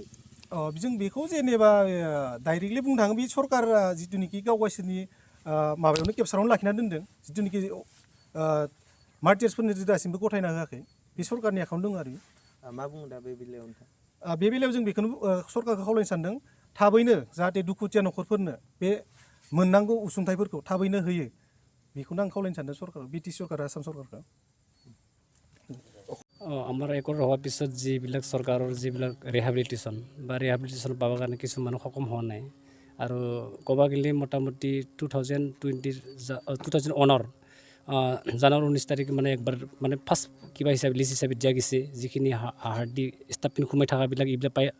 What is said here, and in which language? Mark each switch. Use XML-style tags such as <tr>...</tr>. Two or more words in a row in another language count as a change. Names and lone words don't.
<brx>जों बेखौ जेनेबा डाइरेक्टलि बुंनो थाङो, बे सरकारा जिथुनिखि गाव गावसोरनि माबायावनो केपसारावनो लाखिना दोनदों, जिथुनिखि मार्टियार्सफोरनो दासिमबो गथायना होआखै, बे सरकारनि आखायावनो दङ आरो। मा बुङो दा बे बेलायाव नोंथां? बे बेलायाव जों बेखौनो सरकारखौ खावलायनो सानदों, थाबैनो जाहाथे दुखुथिया न'खरफोरनो बे मोननांगौ उसुंथाइफोरखौ थाबैनो होयो, बेखौनो आं खावलायनो सानदों सरकारखौ, बिटिसि सरकार, आसाम सरकारखौ।</brx> <as>আমাৰ একো হোৱাৰ পিছত যিবিলাক চৰকাৰৰ যিবিলাক ৰিহেবিলিটেশ্যন পাবৰ কাৰণে কিছুমান সক্ষম হোৱা নাই, আৰু ক'ব গ'লে মোটামুটি 2021 জানুৱাৰী 19 তাৰিখে মানে একবাৰ মানে ফাৰ্ষ্ট কিবা হিচাপে লিষ্ট হিচাপে দিয়া গৈছে, যিখিনি হাৰ্ডি ষ্টাফিন সোমাই থকাবিলাক এইবিলাক</as>